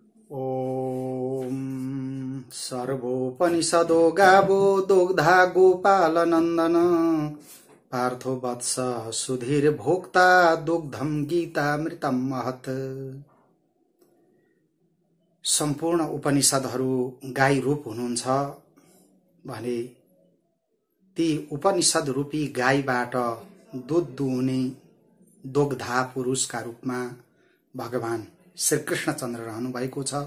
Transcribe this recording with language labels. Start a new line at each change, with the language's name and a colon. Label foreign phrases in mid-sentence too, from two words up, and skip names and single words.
Sanskrit: ओम सर्वोपनिषदो गावो दुग्धा गोपालनन्दन पार्थो वत्स सुधीर भोक्ता दुग्धम गीतामृतम महत्।
Nepali: सम्पूर्ण उपनिषदहरू गाई रूप हुनुहुन्छ भने ती उपनिषद रूपी गाईबाट दूध दुहुने दुग्धा पुरुषका रूपमा भगवान श्री कृष्णचन्द्र रहनु भएको छ।